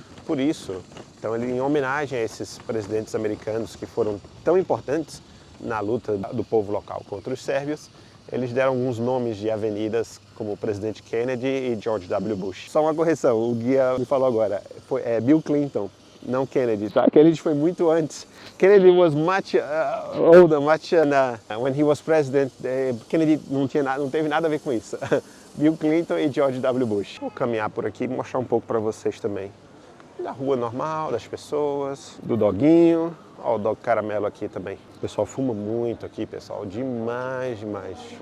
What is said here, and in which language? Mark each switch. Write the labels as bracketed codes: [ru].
[pt] Por isso, então, em homenagem a esses presidentes americanos que foram tão importantes na luta do povo local contra os sérvios, eles deram alguns nomes de avenidas, como o presidente Kennedy e George W. Bush. Só uma correção, o guia me falou agora, é Bill Clinton, não Kennedy, tá? Kennedy foi muito antes. [en] Kennedy was much older, when he was president. [pt] Kennedy não teve nada a ver com isso. Bill Clinton e George W. Bush. Vou caminhar por aqui e mostrar um pouco para vocês também. Da rua normal, das pessoas, do doguinho. Ó, o dog caramelo aqui também. O pessoal fuma muito aqui, pessoal, demais, demais.